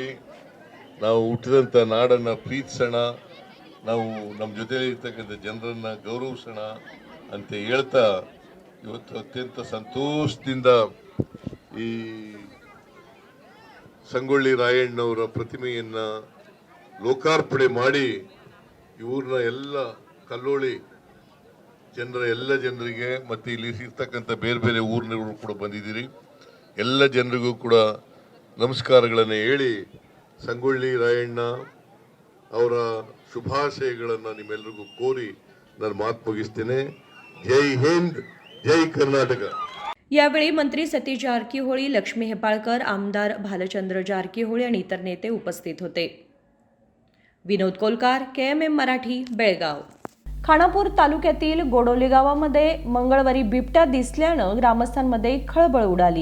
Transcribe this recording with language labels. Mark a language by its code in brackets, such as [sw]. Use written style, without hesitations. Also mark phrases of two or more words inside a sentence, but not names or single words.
[kn] ನಾವು ಹುಟ್ಟಿದಂಥ ನಾಡನ್ನು ಪ್ರೀತಿಸೋಣ, ನಾವು ನಮ್ಮ ಜೊತೆಯಲ್ಲಿ ಇರ್ತಕ್ಕಂಥ ಜನರನ್ನು ಗೌರವಿಸೋಣ ಅಂತ ಹೇಳ್ತಾ ಇವತ್ತು ಅತ್ಯಂತ ಸಂತೋಷದಿಂದ ಈ ಸಂಗೊಳ್ಳಿ ರಾಯಣ್ಣವರ ಪ್ರತಿಮೆಯನ್ನು ಲೋಕಾರ್ಪಣೆ ಮಾಡಿ ಇವ್ರನ್ನ ಎಲ್ಲ ಕಲ್ಲೋಳಿ ಎಲ್ಲ ಜನರಿಗೆ ಮತ್ತು ಇಲ್ಲಿ ಇರ್ತಕ್ಕಂಥ ಬೇರೆ ಬೇರೆ ಊರಿನವರು ಕೂಡ ಬಂದಿದ್ದೀರಿ. ಎಲ್ಲ ಜನರಿಗೂ ಕೂಡ ನಮಸ್ಕಾರಗಳನ್ನು ಹೇಳಿ ಸಂಗೊಳ್ಳಿ ರಾಯಣ್ಣ ಅವರ ಶುಭಾಶಯಗಳನ್ನು ನಿಮ್ಮೆಲ್ಲರಿಗೂ ಕೋರಿ ನಾನು ಮಾತು ಮುಗಿಸ್ತೇನೆ. ಜೈ ಹಿಂದ್, ಜೈ ಕರ್ನಾಟಕ. [mr] यावेळी मंत्री सतीश जारकीहोळी, लक्ष्मी हेपाळकर, आमदार भालचंद्र जारकीहोळी आणि इतर नेते उपस्थित होते. विनोद कोलकार, KMM मराठी, बेळगाव. खानापूर तालुक्यातील गोडोली गावामध्ये मंगळवारी बिबट्या दिसल्यानं ग्रामस्थांमध्ये खळबळ उडाली.